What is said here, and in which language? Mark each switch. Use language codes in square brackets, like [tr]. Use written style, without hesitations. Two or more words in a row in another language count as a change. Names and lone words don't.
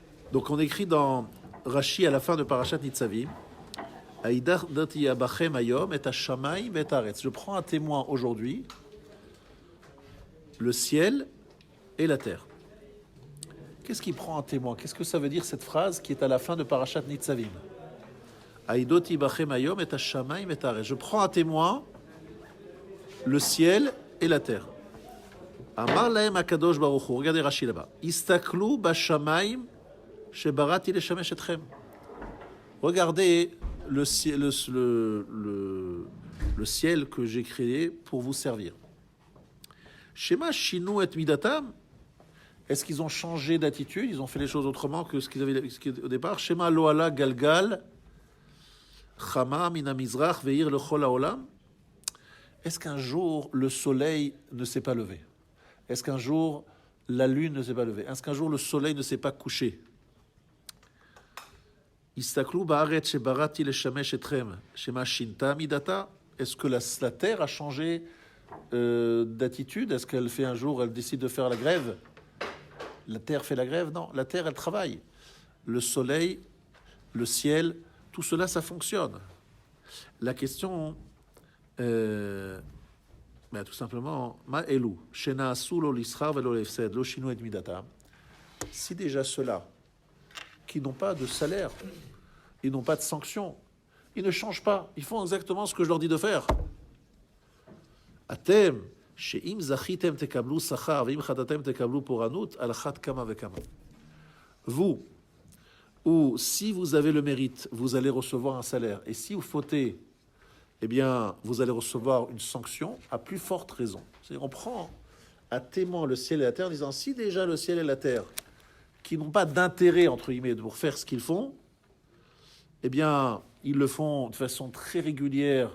[fr] Donc on écrit dans Rashi à la fin de Parashat Nitzavim, je prends un témoin aujourd'hui, le ciel et la terre. Qu'est-ce qui prend un témoin? Qu'est-ce que ça veut dire cette phrase qui est à la fin de Parashat Nitzavim? Je prends un témoin, le ciel et la terre. [he] אמר להם הקדוש ברוך הוא, [fr] regardez Rashi là-bas. [he] הסתכלו בשמים שבראתי לשמש אתכם. [fr] Regardez le ciel que j'ai créé pour vous servir. [he] שמא שינו את מדתם. [fr] Est-ce qu'ils ont changé d'attitude? Ils ont fait les choses autrement que ce qu'ils avaient au départ. [he] שמא לא עלה גלגל חמה מן המזרח והאיר לכל העולם. [fr] Est-ce qu'un jour le soleil ne s'est pas levé? Est-ce qu'un jour la lune ne s'est pas levée? Est-ce qu'un jour le soleil ne s'est pas couché? [he] הסתכלו בארץ שבראתי לשמש אתכם שמא שינתה מדתה. [fr] Est-ce que la terre a changé d'attitude? Est-ce qu'elle fait un jour, elle décide de faire la grève? La terre fait la grève? Non, la terre, elle travaille. Le soleil, le ciel, tout cela, ça fonctionne. La question, tout simplement, [he] מה אלו שנעשו לא לשכר ולא להפסד לא שינו את מדתה. [fr] Si déjà ceux-là qui n'ont pas de salaire, ils n'ont pas de sanctions, ils ne changent pas, ils font exactement ce que je leur dis de faire. [he] אתם שאם זכיתם תקבלו שכר ואם חטאתם תקבלו פורענות על אחת כמה וכמה. [fr] Vous, ou si vous avez le mérite, vous allez recevoir un salaire, et si vous fautez, eh bien, vous allez recevoir une sanction à plus forte raison. C'est-à-dire, on prend à témoin le ciel et la terre en disant, si déjà le ciel et la terre, qui n'ont pas d'intérêt, entre guillemets, pour faire ce qu'ils font, eh bien, ils le font de façon très régulière.